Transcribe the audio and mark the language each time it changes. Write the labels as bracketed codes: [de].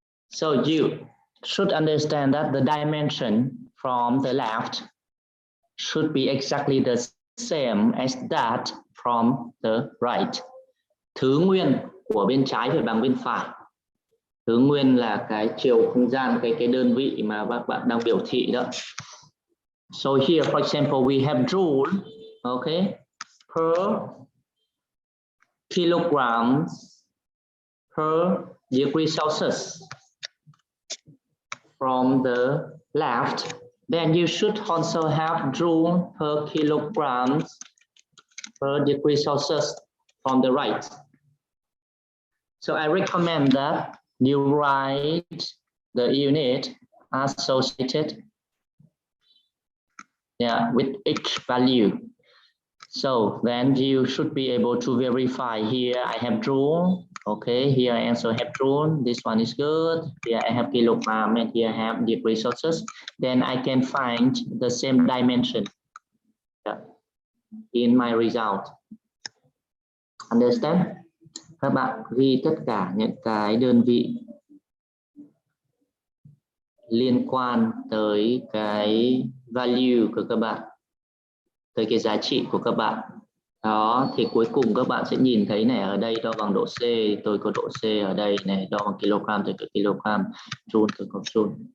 [en] So you should understand that the dimension from the left should be exactly the same as that from the right. [vi] Thứ nguyên của bên trái phải bằng bên phải. Thứ nguyên là cái chiều không gian, cái đơn vị mà các bạn đang biểu thị đó. [en] So here, for example, we have joule, okay, per kilograms per degree Celsius from the left. Then you should also have joule per kilograms per degree Celsius from the right. So I recommend that you write the unit associated with each value. So then you should be able to verify. Here I have joule. Okay, here I also have joule. This one is good. Here I have kilogram and here I have degree Celsius. Then I can find the same dimension in my result. Understand? [vi] Các bạn ghi tất cả những cái đơn vị liên quan tới cái value của các bạn, tới cái giá trị của các bạn. Đó, thì cuối cùng các bạn sẽ nhìn thấy này, ở đây đo bằng độ C, tôi có độ C ở đây này, đo bằng kg, tôi có kg, joule tôi có joule.